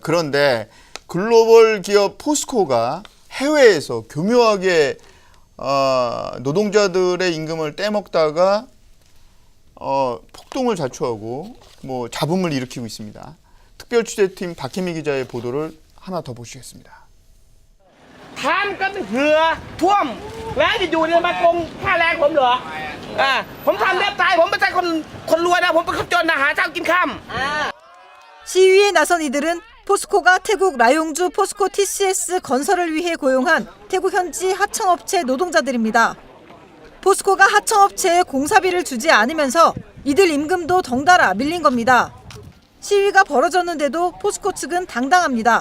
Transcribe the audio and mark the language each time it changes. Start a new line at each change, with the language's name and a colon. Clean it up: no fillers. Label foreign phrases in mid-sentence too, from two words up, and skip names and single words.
Korean: 그런데 글로벌 기업 포스코가 해외에서 교묘하게 노동자들의 임금을 떼먹다가 폭동을 자초하고 뭐 잡음을 일으키고 있습니다. 특별취재팀 박혜미 기자의 보도를 하나 더 보시겠습니다.
Thai: ท่านก็เหือท่วมแล้วจะอยู่เนี่ยมาโกงค่าแรงผมเหรอผมทำแทบตายผมไม่ใช่คนรวยนะผมเป็นคนจนนะหาเช้ากินค่ำ
Korean: 시위에 나선 이들은 포스코가 태국 라용주 포스코 TCS 건설을 위해 고용한 태국 현지 하청업체 노동자들입니다. 포스코가 하청업체에 공사비를 주지 않으면서 이들 임금도 덩달아 밀린 겁니다. 시위가 벌어졌는데도 포스코 측은 당당합니다.